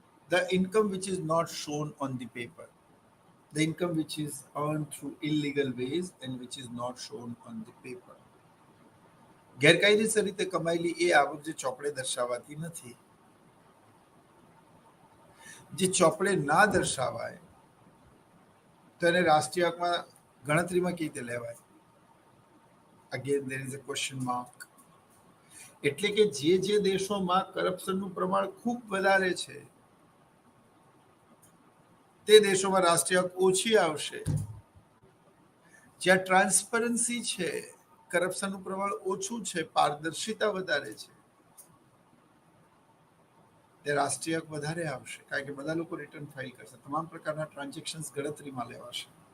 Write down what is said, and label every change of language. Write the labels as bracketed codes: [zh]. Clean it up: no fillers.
[en] The income which is not shown on the paper, the income which is earned through illegal ways and which is not shown on the paper. [gu] ગેરકાયદેસર રીતે કમાયેલી એ આવક જે ચોપડે દર્શાવાતી નથી, જે ચોપડે ના દર્શાવાય તો એને રાષ્ટ્રીય આવકમાં ગણતરીમાં કેવી રીતે લેવાય? [en] Again there is a question mark. [gu] એટલે કે જે દેશોમાં કરપ્શનનું પ્રમાણ ખૂબ વધારે છે તે દેશોમાં રાષ્ટ્રીય આવક ઓછી આવશે. જ્યાં ટ્રાન્સપરન્સી છે, કરપ્શનનું પ્રમાણ ઓછું છે, પારદર્શિતા વધારે છે, તે રાષ્ટ્રીય આવક વધારે આવશે, કારણ કે બધા લોકો રિટર્ન ફાઇલ કરશે, તમામ પ્રકારના ટ્રાન્ઝેક્શન્સ ગણતરીમાં લેવાશે.